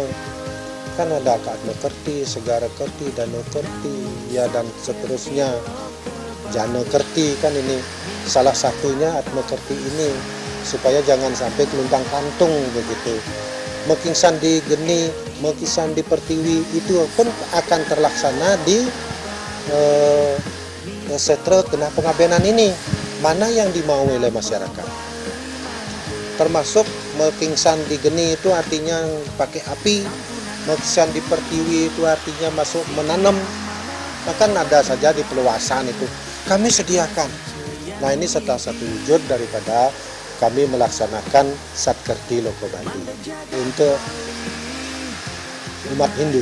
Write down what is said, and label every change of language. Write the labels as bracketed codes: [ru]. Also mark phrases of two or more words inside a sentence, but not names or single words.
[id] Kan ada Atma Kerti, Segara Kerti, Dano Kerti, ya dan seterusnya. Jana Kerti kan ini salah satunya Atma Kerti ini, supaya jangan sampai keluntang kantung begitu. Mekingsan di Geni, Mekingsan di Pertiwi itu pun akan terlaksana di setra genah pengabenan ini. Mana yang dimau oleh masyarakat? Termasuk Mekingsan di Geni itu artinya pakai api, Mekingsan di Pertiwi itu artinya masuk menanam. Bahkan ada saja di peluasan itu kami sediakan. Nah, ini salah satu wujud daripada kami melaksanakan Satkerti Loko Bali untuk umat Hindu.